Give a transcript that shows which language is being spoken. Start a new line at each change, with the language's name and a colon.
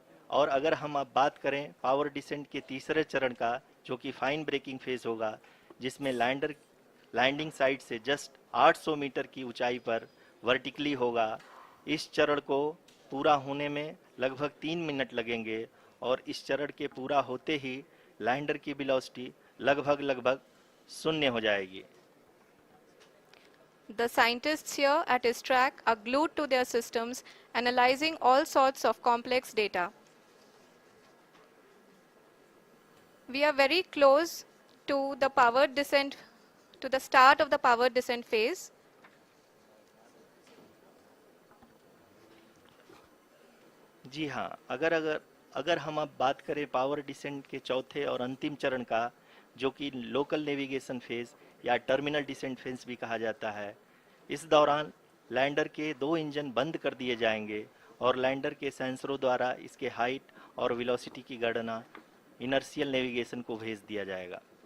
Hindi: और अगर हम अब बात करें पावर डिसेंट के तीसरे चरण का, जो कि फाइन ब्रेकिंग फेज होगा, जिसमें लैंडर लैंडिंग साइट से जस्ट 800 मीटर की ऊंचाई पर वर्टिकली होगा। इस चरण को पूरा होने में लगभग 3 मिनट लगेंगे और इस चरण के पूरा होते ही लैंडर की वेलोसिटी लगभग शून्य हो जाएगी।
English: The scientists here at his track are glued to their systems, analyzing all sorts of complex data. We are very close to the powered descent, to the start of the powered descent phase.
Hindi: जी हाँ, अगर हम अब बात करें power descent के चौथे और अंतिम चरण का, जो कि लोकल नेविगेशन फेज या टर्मिनल डिसेंट फेज भी कहा जाता है, इस दौरान लैंडर के 2 इंजन बंद कर दिए जाएंगे और लैंडर के सेंसरों द्वारा इसके हाइट और वेलोसिटी की गणना इनर्शियल नेविगेशन को भेज दिया जाएगा।